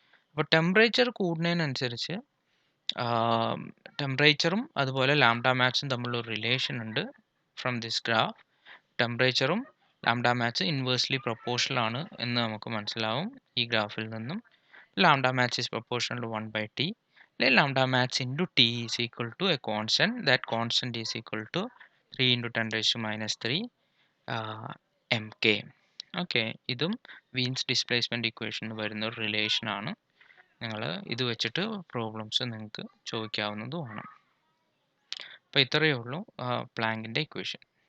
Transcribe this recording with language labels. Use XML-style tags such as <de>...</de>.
<ml>അപ്പോൾ ടെമ്പറേച്ചർ കൂടുന്നതിനനുസരിച്ച് ടെമ്പറേച്ചറും അതുപോലെ ലാംഡ മാക്സും തമ്മിലുള്ള ഒരു റിലേഷൻ ഉണ്ട്.</ml> <en>from this graph</en> <ml>ടെമ്പറേച്ചറും lambda max inversely proportional ആണ് എന്ന് നമുക്ക് മനസ്സിലാവും ഈ ഗ്രാഫിൽ നിന്നും.</ml> <en>Lambda max is proportional to 1/t. Lambda max into t is equal to a constant. That constant is equal to 3 into 10 raised to minus 3 mk.</en> <ml>Okay, ഇതും Wien's displacement equation വരുന്ന ഒരു റിലേഷൻ ആണ്. നിങ്ങൾ ഇത് വെച്ചിട്ട് പ്രോബ്ലംസ് നിങ്ങൾക്ക് ചോദിക്കാവുന്നതുമാണ്. അപ്പോൾ ഇത്രയേ ഉള്ളൂ പ്ലാങ്കിൻ്റെ ഇക്വേഷൻ.</ml>